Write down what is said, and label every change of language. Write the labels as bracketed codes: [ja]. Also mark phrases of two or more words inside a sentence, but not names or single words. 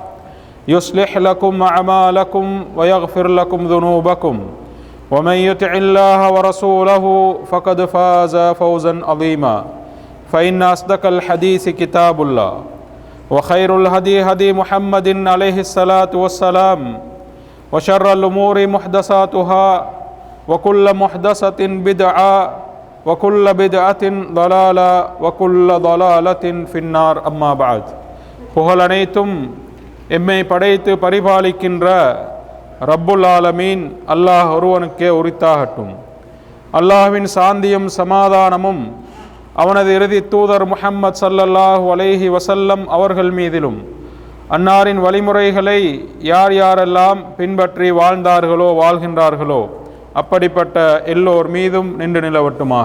[ar] يصلح لكم أعمالكم ويغفر لكم ذنوبكم ومن يطع الله ورسوله فقد فاز فوزا عظيما فإن أصدق الحديث كتاب الله وخير الهدي هدي محمد عليه الصلاة والسلام وشر الأمور محدثاتها وكل محدثة بدعة وكل بدعة ضلالة وكل ضلالة في النار أما بعد [ta] புகழ் அனைத்தும் எம்மை படைத்து பரிபாலிக்கின்ற ரப்புல் ஆலமீன் அல்லாஹ் ஒருவனுக்கே உரித்தாகட்டும். அல்லாஹ்வின் சாந்தியும் சமாதானமும் அவனது இறுதி தூதர் முஹம்மது [ar] صلى الله عليه وسلم [ta] அவர்கள் மீதிலும் அன்னாரின் வழிமுறைகளை யார் யாரெல்லாம் பின்பற்றி வாழ்ந்தார்களோ வாழ்கின்றார்களோ அப்படிப்பட்ட எல்லோர் மீதும் நின்று நிலவட்டுமாக.